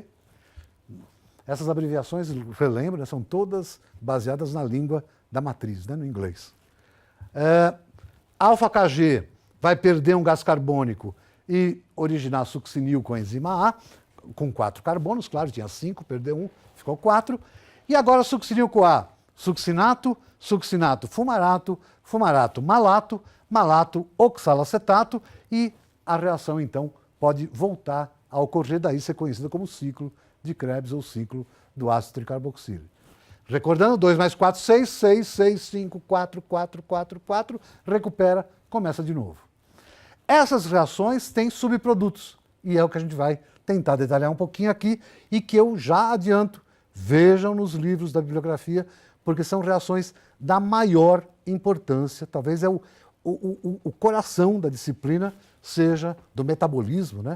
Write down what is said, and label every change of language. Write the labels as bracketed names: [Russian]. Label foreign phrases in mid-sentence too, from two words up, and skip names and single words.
[Portuguese] Essas abreviações, relembra, são todas baseadas na língua da matriz, né, no inglês. Alfa-KG vai perder um gás carbônico e originar succinil com a enzima A, com 4 carbonos, claro, tinha 5, perdeu 1, ficou 4. E agora succinil-CoA, succinato, succinato fumarato, fumarato malato, malato oxalacetato e a reação, então, pode voltar a ocorrer, daí ser conhecida como ciclo de Krebs ou ciclo do ácido tricarboxílico. Recordando, 2 mais 4, 6, 6, 6, 5, 4, 4, 4, 4, recupera, começa de novo. Essas reações têm subprodutos, e é o que a gente vai tentar detalhar um pouquinho aqui, e que eu já adianto, vejam nos livros da bibliografia, porque são reações da maior importância, talvez é o coração da disciplina, seja do metabolismo, né?